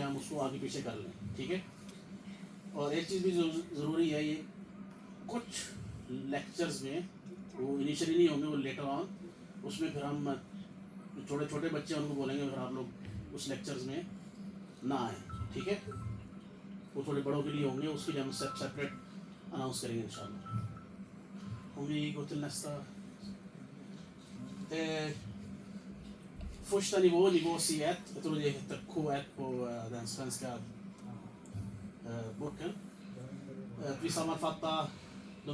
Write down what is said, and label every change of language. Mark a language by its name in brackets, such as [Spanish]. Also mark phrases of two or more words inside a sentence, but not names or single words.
[Urdu] ہم اس کو آگے پیچھے کر لیں ٹھیک ہے اور ایک چیز بھی ضروری ہے یہ کچھ lectures میں وہ initially نہیں ہوں گے وہ [English] later on [Urdu] اس میں پھر ہم چھوٹے چھوٹے بچے ان کو بولیں گے پھر آپ لوگ اس lectures میں نہ آئے ٹھیک ہے وہ تھوڑے بڑوں کے لیے ہوں گے اس کے لیے ہم separate announce کریں گے انشاءاللہ [Swedish] om vi går till nästa första nivå C1 jag tror det heter K1 på den svenska boken vi sammanfattar de